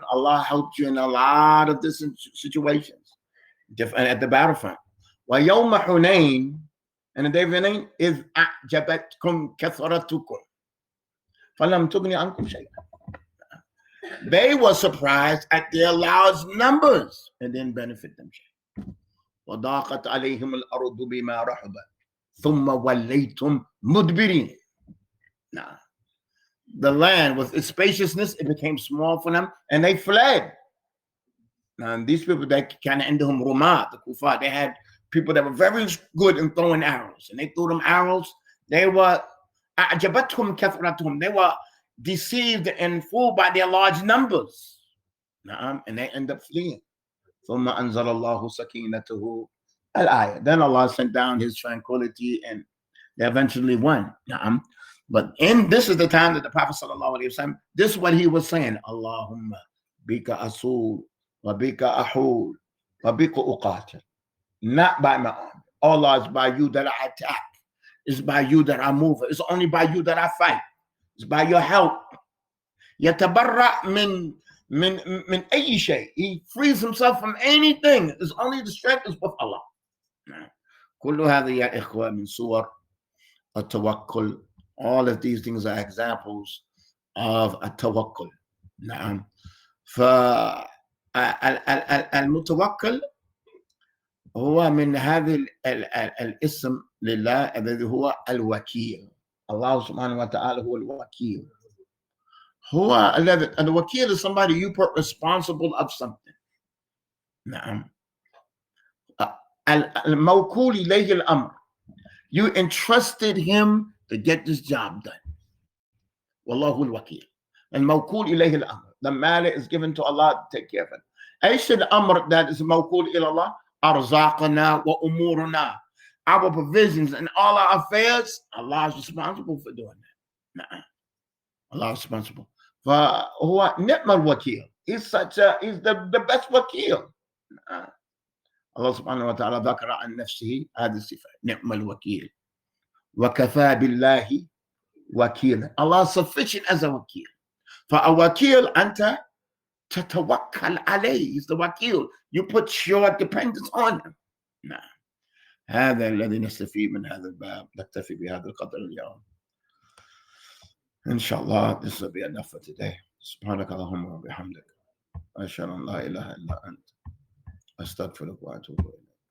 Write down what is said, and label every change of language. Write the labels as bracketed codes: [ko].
[en] Allah helped you in a lot of different situations, at the battlefront. [ar] ويوم حنين, [en] and the day of Hunayn, [ar] إذ أعجبتكم كثرتكم فلم تغن عنكم شيئا. [en] They were surprised at their large numbers and didn't benefit them. [ar] وضاقت عليهم الأرض بما رحبت ثم وليتم مدبرين. [en] The land with its spaciousness, it became small for them and they fled. And these people that kind of [ar] عندهم رماة, [en] the Kufar, they had people that were very good in throwing arrows, and they threw them arrows. They were [ar] أعجبتهم كثرتهم. [en] They were deceived and fooled by their large numbers, and they end up fleeing. [ar] ثم أنزل الله سكينته الآية. [en] Then Allah sent down His tranquility, and they eventually won. But this is the time that the Prophet ﷺ, this is what he was saying: [ar] Allahumma bika asul wa bika ahul wa bika uqatil. [en] Not by my arm. Allah, is by you that I attack. It's by you that I move. It's only by you that I fight. It's by your help. [ar] يتبرأ من أي شيء. [en] He frees himself from anything. It's only the strength is with Allah. [ar] كل هذه يا إخوة من صور التوكل. [en] All of these things are examples of التوكل. [ar] نعم. فالمتوكل هو من هذا الاسم لله الذي هو الوكيل. [en] Allah subhanahu wa ta'ala [ar] هو الوكيل. هو الذي [en] الوكيل is somebody you put responsible of something. [ar] نعم. الموكول إليه الأمر. [en] You entrusted him to get this job done. [ar] والله الوكيل. الموكول إليه الأمر. [en] The matter is given to Allah to take care of it. [ar] أيش الأمر [en] that is [ar] موكول إلى الله؟ أرزاقنا وأمورنا. [en] Our provisions and all our affairs, Allah is responsible for doing that. Allah is responsible. [ar] فهو نعم الوكيل. [en] He's the best وكيل. [ar] الله سبحانه وتعالى ذكر عن نفسه هذه الصفة نعم الوكيل وكفى بالله وكيلا. [en] Allah is sufficient as a وكيل. [ar] فالوكيل أنت تتوكل عليه. [en] He's the وكيل. You put your dependence on him. [ar] نعم. هذا الذي نستفيد من هذا الباب. نكتفي بهذا القدر اليوم. إن شاء الله [en] this will be enough for today. [ar] سبحانك اللهم وبحمدك. أشهد أن لا إله إلا أنت أستغفرك وأتوب إليك.